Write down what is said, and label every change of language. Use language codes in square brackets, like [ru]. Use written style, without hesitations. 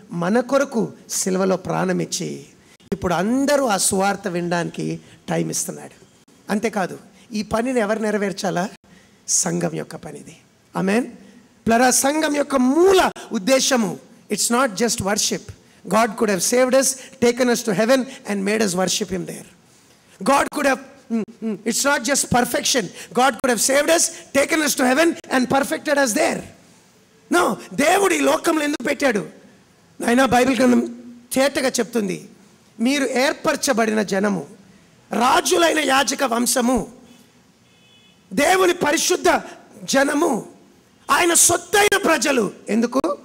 [te] మన కొరకు సిలువలో ప్రాణం ఇచ్చి ఇప్పుడు అందరూ ఆ సువార్త వినడానికి టైం ఇస్తున్నాడు. అంతేకాదు, ఈ పనిని ఎవరు నెరవేర్చాలా? సంఘం యొక్క పనిది. ఆమేన్. ప్లరా, సంఘం యొక్క మూల ఉద్దేశము, [en] It's not just worship. God could have saved us, taken us to heaven and made us worship him there. God could have, it's not just perfection. God could have saved us, taken us to heaven and perfected us there. [te] No, దేవుడు ఈ లోకంలో ఎందుకు పెట్టాడు? నాయనా, Bible గ్రంథం తేటగా చెప్తుంది, మీరు ఏర్పరచబడిన జనము, రాజులైన యాజక వంశము, దేవుని పరిశుద్ధ జనము, ఆయన సొత్తైన ప్రజలు. ఎందుకు?